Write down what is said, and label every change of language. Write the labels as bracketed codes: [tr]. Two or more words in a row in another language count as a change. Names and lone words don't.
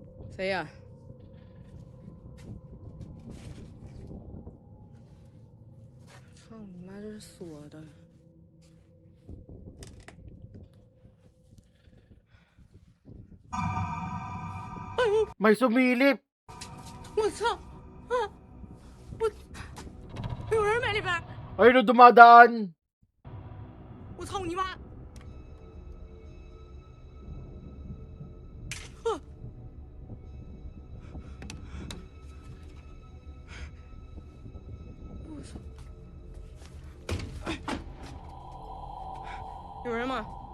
[zh] 谁呀？操你妈，这是锁的。 [tl] May sumilip. [zh] 我操！啊！我有人没里边！ [tl] Ayun na dumadaan. [zh] 我操你妈！我操！有人吗？